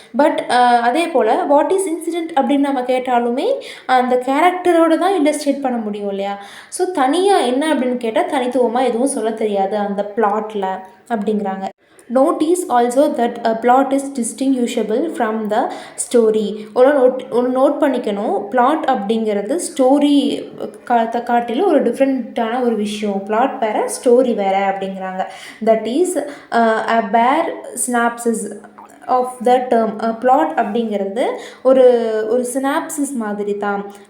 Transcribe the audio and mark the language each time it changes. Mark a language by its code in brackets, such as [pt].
[ta] But அதே போல் [en] what is incident [ta] அப்படின்னு நம்ம கேட்டாலுமே அந்த கேரக்டரோட தான் இல்லஸ்ட்ரேட் பண்ண முடியும் இல்லையா? ஸோ தனியாக என்ன அப்படின்னு கேட்டால் தனித்துவமாக எதுவும் சொல்ல தெரியாது அந்த பிளாட்டில் அப்படிங்கிறாங்க. [en] Notice also that a plot is distinguishable from the story. [ta] ஒரு நோட் பண்ணிக்கணும், பிளாட் அப்படிங்கிறது ஸ்டோரி காட்டிலும் ஒரு டிஃப்ரெண்ட்டான ஒரு விஷயம். பிளாட் வேறு, ஸ்டோரி வேறு அப்படிங்கிறாங்க. [en] That is a bare synopsis of the term. [ta] Plot அப்படிங்கிறது ஒரு சினாப்சிஸ் மாதிரி தான்.